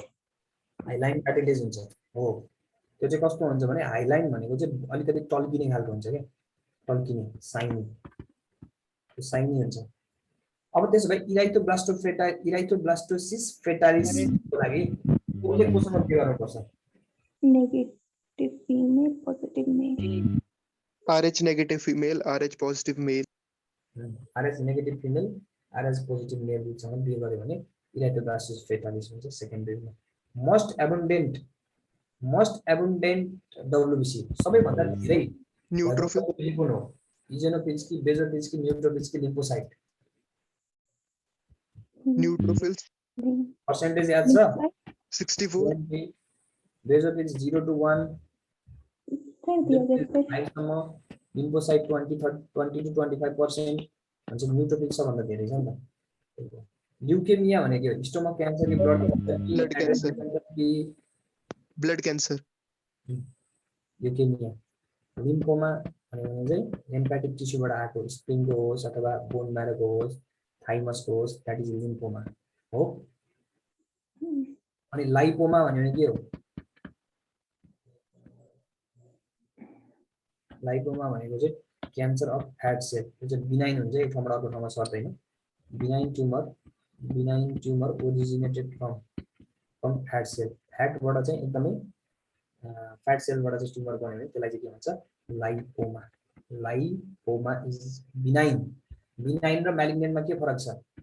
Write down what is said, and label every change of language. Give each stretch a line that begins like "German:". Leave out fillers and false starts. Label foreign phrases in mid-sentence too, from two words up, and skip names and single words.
English: hyaline cartilage
Nepali: हुन्छ हो त्यो चाहिँ कस्तो हुन्छ भने हाइलाइन भनेको चाहिँ अलिकति टल्किने खालको हुन्छ क्या टल्किने साइनी हुन्छ अब त्यसो भए
English: erythroblastosis fetalisको
Nepali: लागि कुनले कोसँग के गर्नुपर्छ
English: Negative female, positive male. RH negative female, RH positive male. RH negative female RH positive maleसँग
Nepali: बिहे गर्यो भने
English: erythroblastosis fetalis
Nepali: हुन्छ सेकेन्डरीमा
English: most abundant WBC
Nepali: सबैभन्दा धेरै
English: Neutrophil.
Nepali: कुन हो इजोनोफिल्स कि बेजोफिल्स कि न्यूट्रोफिल्स कि लिम्फोसाइट
English: Neutrophils.
Nepali: पर्सेन्टेज याद छ 64. बेजोफिल्स 0 to 1
Hindi: कर दिया जैसे
Nepali: 5 सम्म लिम्फोसाइट 20 to 25% भन्छ न्यूट्रोफिल सबभन्दा धेरै छ नि त ल्युकेमिया भनेको के हो स्टोमक क्यान्सर कि ब्लड
English: Blood cancer. Blood cancer.
Nepali: ल्युकेमिया लिम्फोमा भनेको चाहिँ
English: hempatic tissueबाट
Nepali: आएको स्प्लिनको होस् अथवा
English: bone marrowको
Nepali: होस् थाइमसको होस्
English: that is lymphoma
Nepali: हो अनि लाइपोमा भनेको के हो लाइपोमा भनेको चाहिँ
English: cancer of fat cell
Nepali: त्यो चाहिँ बिनाइन हुन्छ एक ठाउँबाट अर्को ठाउँमा सर्दैन
English: benign tumor originated from fat cell
Nepali: फ्याटबाट चाहिँ एकदमै
English: fat cellबाट
Nepali: चाहिँ ट्युमर बन्यो भने त्यसलाई चाहिँ के भन्छ
English: lipoma is benign
Nepali: र म्यालिग्नेन्टमा के फरक छ